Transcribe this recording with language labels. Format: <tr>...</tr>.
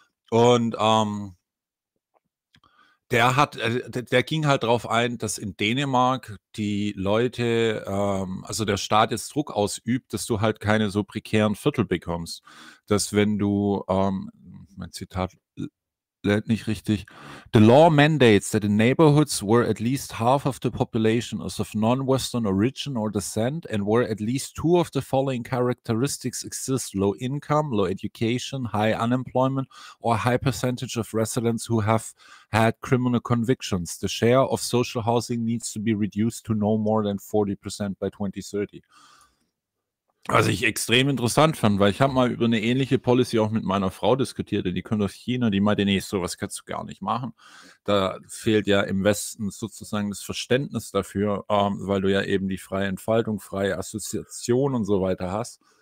<de>Und der ging halt darauf ein, dass in Dänemark die Leute, also der Staat jetzt Druck ausübt, dass du halt keine so prekären Viertel bekommst. Dass wenn du, mein Zitat lädt nicht richtig.</de> <en>The law mandates that in neighborhoods where at least half of the population is of non-Western origin or descent and where at least two of the following characteristics exist: low income, low education, high unemployment or high percentage of residents who have had criminal convictions. The share of social housing needs to be reduced to no more than 40% by 2030.</en> <de>Was ich extrem interessant fand, weil ich habe mal über eine ähnliche Policy auch mit meiner Frau diskutiert, die kommt aus China, die meinte, nee, sowas kannst du gar nicht machen. Da fehlt ja im Westen sozusagen das Verständnis dafür, weil du ja eben die freie Entfaltung, freie Assoziation und so weiter hast.</de>